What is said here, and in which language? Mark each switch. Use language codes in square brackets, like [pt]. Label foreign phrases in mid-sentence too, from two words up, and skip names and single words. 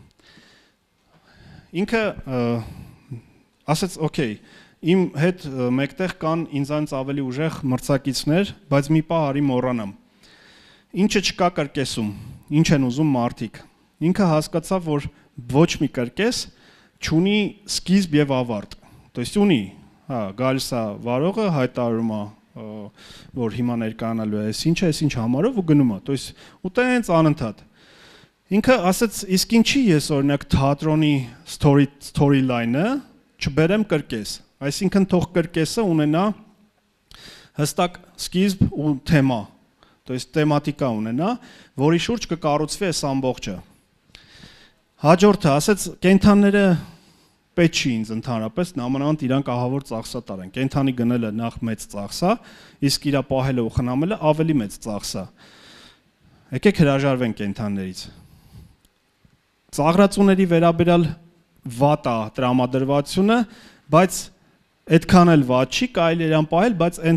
[hy] Ինքը ասեց, օքեյ, իմ հետ մեկտեղ կան ինձանից ավելի ուժեղ մրցակիցներ, բայց մի պահ արի մոռանամ։ Ինչը չկա կրկեսում, ինչ են ուզում մարդիկ։ Ինքը հասկացավ, որ ոչ մի կրկես չունի սկիզբ եւ ավարտ։ [ru] То есть [hy] ունի գալիս է վարողը, հայտարարում է, որ հիմա ներկայանալու է, այս ինչ համարով ու գնում է, [ru] то есть [hy] ու տենց անընդհատ։ Ինքը ասաց, իսկ ինչի ես օրինակ թատրոնի storyline-ը չբերեմ կրկես, այսինքն թող կրկեսը ունենա հստակ սկիզբ ու թեմա, [ru] то есть [hy] թեմատիկա ունենա, որի շուրջ կկառուցվի այս ամբողջը։ Հաջորդը ասաց, կենդանները պետք չի ինձ ընդհանրապես նամանավանդ իրանք ահավոր ծախսատար են։ Կենդանի գնելը նախ մեծ ծախս է, իսկ իրա պահելը ու խնամելը ավելի մեծ ծախս է։ Եկեք հրաժարվենք կենդաններից։ Ծաղրածուների վերաբերյալ վատ է տրամադրվածությունը, բայց այդքան էլ վատ չի, կարելի իրան պահել, բայց այն